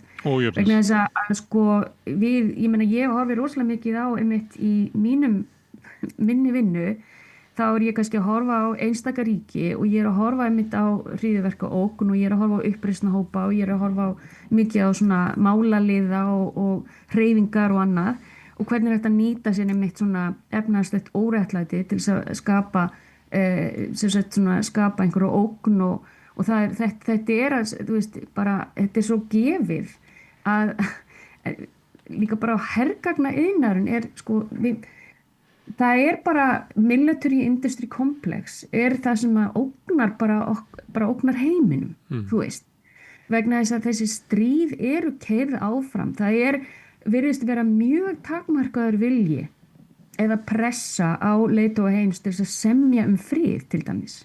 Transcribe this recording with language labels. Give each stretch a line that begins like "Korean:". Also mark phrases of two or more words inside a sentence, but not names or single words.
Icelandic: Vegna þess að sko, ég meina ég horfi rosalega mikið á einmitt í minni vinnu, þá er ég kannski að horfa á einstaka ríki og ég er að horfa einmitt á hryðjuverkaógn og ég er að horfa á uppreisnarhópa og ég er að horfa á mikið á svona málaliða og hreyfingar og annað og hvernig er þetta að nýta sér einmitt svona efnahagslegt óréttlæti til þess að skapa einhverju ógn og þetta er að, þú veist, bara þetta er svo gefið að líka bara hergagna iðnaðurinn er sko það er bara
English: military industry complex
Icelandic: er það sem að ógnar bara ógnar heiminum, þú veist. Vegna þess að þessi stríð eru keyrð áfram. Það virðist vera mjög takmarkaður vilji eða pressa á leiðtoga heims til þess að semja frið til dæmis.